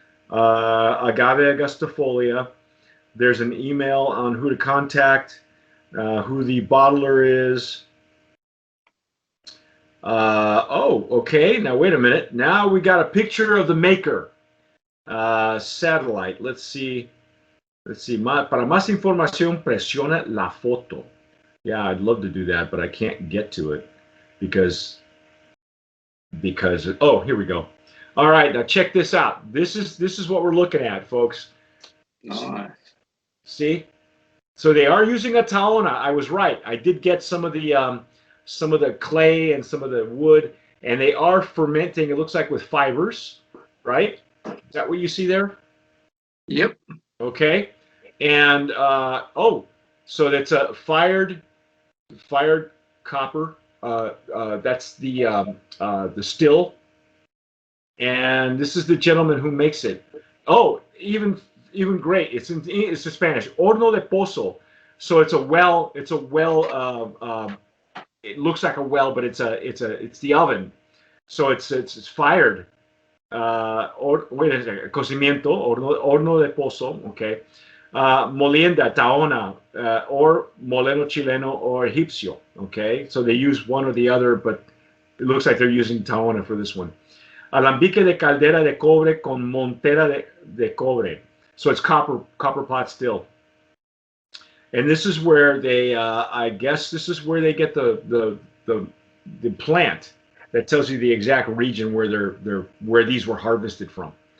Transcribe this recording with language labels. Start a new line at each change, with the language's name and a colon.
English: Agave Augustifolia. There's an email on who to contact, who the bottler is. Okay. Now wait a minute. Now we got a picture of the maker. Satellite. Let's see.
Spanish: Para más información, presiona la foto.
English: Yeah, I'd love to do that, but I can't get to it because oh, here we go. All right, now check this out. This is what we're looking at, folks. Nice. See? So they are using a taona. I was right. I did get some of the clay and some of the wood, and they are fermenting. It looks like with fibers, right? Is that what you see there? Yep. Okay. And so that's a fired copper. That's the still. And this is the gentleman who makes it. Oh, even great. It's in Spanish.
Spanish: Horno de pozo.
English: So it's a well. It's a well. It looks like a well, but it's the oven. So it's fired. Wait a second.
Spanish: Cocimiento, horno de pozo. Okay. Molienda, taona, or moleno chileno or egipcio.
English: Okay. So they use one or the other, but it looks like they're using taona for this one.
Spanish: Alambique de caldera de cobre con montera de cobre.
English: So it's copper pot still. And this is where they, I guess this is where they get the plant that tells you the exact region where these were harvested from.